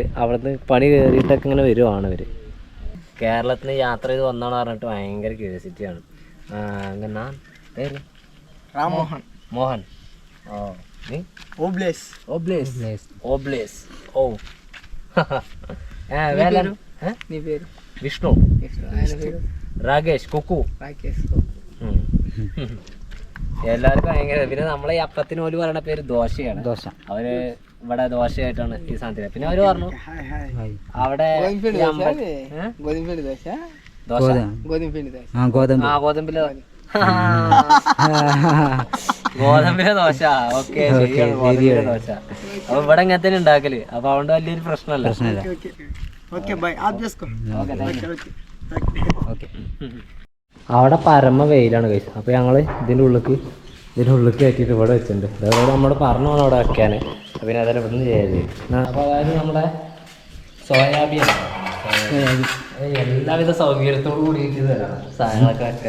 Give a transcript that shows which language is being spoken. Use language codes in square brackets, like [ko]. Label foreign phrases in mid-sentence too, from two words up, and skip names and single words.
[ml] അവിടുന്ന് പണി കയറിയിട്ടൊക്കെ ഇങ്ങനെ വരുവാണ് ഇവർ. കേരളത്തിന് യാത്ര ചെയ്ത് വന്നാണ് പറഞ്ഞിട്ട് ഭയങ്കര ക്യൂരിയോസിറ്റിയാണ്. അങ്ങനെ പേര് రామ్మోహన్ മോഹൻ. ഓ നീ ఓబ్లేస్ ഓബ്ലേസ്. ഓ വേല [te] నీ పేరు [ml] വിഷ്ണു, [te] ఆయన పేరు [ml] രാകേഷ്, കുക്കു. రాకేష్ എല്ലാവർക്കും ഭയങ്കര. പിന്നെ നമ്മളെ ഈ അപ്പത്തിന് പോലും പറയണ പേര് ദോശയാണ്. ദോശ. അവര് ഇവിടെ ദോശയായിട്ടാണ് ഈ സാധനത്തിന്. പിന്നെ അവര് പറഞ്ഞു హాయ్ హాయ్ അവിടെ [te] గోధుమ పిండి [ml] ഈ [te] దోశ [ml] അമ്പ- [te] అది? గోధుమ పిండి దోశ [ml] ദോശ [te] గోధుమ పిండి దోశ [ml] ഗോതമ്പ്. ഗോതമ്പിലെ ഗോതമ്പിലെ ദോശ. ഓക്കെ ശരിയാണ്, ഗോതമ്പിലെ ദോശ. അപ്പൊ ഇവിടെ ഇങ്ങനെ തന്നെ ഉണ്ടാക്കല്. അപ്പൊ അതുകൊണ്ട് വലിയൊരു പ്രശ്നമല്ല. [te] ఓకే ఓకే బాయ్ ఆఫ్ చేసుకో ఓకే ఓకే [ml] ഓക്കെ. അവിടെ പരമ വെയിലാണ് കഴിച്ചത്. അപ്പോൾ ഞങ്ങൾ ഇതിൻ്റെ ഉള്ളിലേക്ക് കയറ്റിയിട്ട് ഇവിടെ വെച്ചിട്ടുണ്ട്. അതേപോലെ നമ്മൾ പറഞ്ഞു വേണം അവിടെ വെക്കാൻ. പിന്നെ അതെല്ലാം ഇവിടുന്ന് ചെയ്യരുത്. അപ്പോൾ അതായത് നമ്മുടെ സോയാബീൻ എല്ലാവിധ സൗകര്യത്തോടു കൂടിയിട്ട് തരാം സാധനങ്ങളൊക്കെ വെക്കാൻ.